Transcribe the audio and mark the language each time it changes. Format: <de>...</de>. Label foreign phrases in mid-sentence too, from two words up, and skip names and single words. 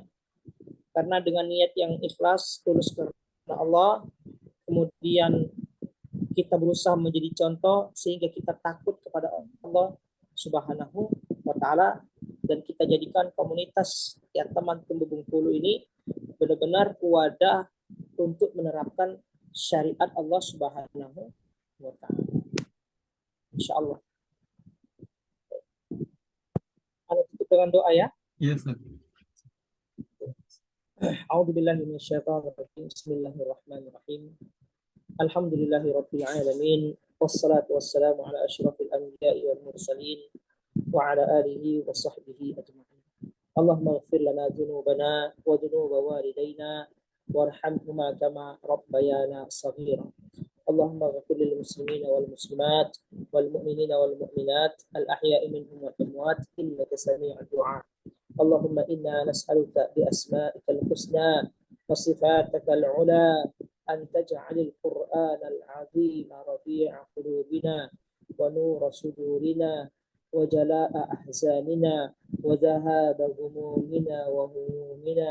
<id>Karena dengan niat yang ikhlas, tulus karena Allah, kemudian kita berusaha menjadi contoh sehingga kita takut kepada Allah</id> <ar>سبحانه وتعالى,</ar> <id>dan kita jadikan komunitas ya teman Tumbuh Bengkulu ini benar-benar wadah untuk menerapkan syariat Allah</id> <ar>سبحانه وتعالى.</ar> <id>Insyaallah. Anda tutup dengan doa ya. Iya, Ustaz.</id> <ar>أعوذ بالله من الشيطان الرجيم. بسم الله الرحمن الرحيم. الحمد لله رب العالمين. والصلاة والسلام على أشرف الأنبياء والمرسلين وعلى آله وصحبه أجمعين. اللهم اغفر لنا ذنوبنا وذنوب والدينا وارحمهما كما ربيانا صغيرا. اللهم اغفر للمسلمين والمسلمات والمؤمنين والمؤمنات الأحياء منهم والأموات إنك سميع الدعاء. اللهم إنا نسألك بأسمائك الحسنى وصفاتك العلى أن تجعل القرآن العظيم ربيع قلوبنا ونور صدورنا وجلاء أحزاننا وذهاب همومنا وهمومنا.</ar>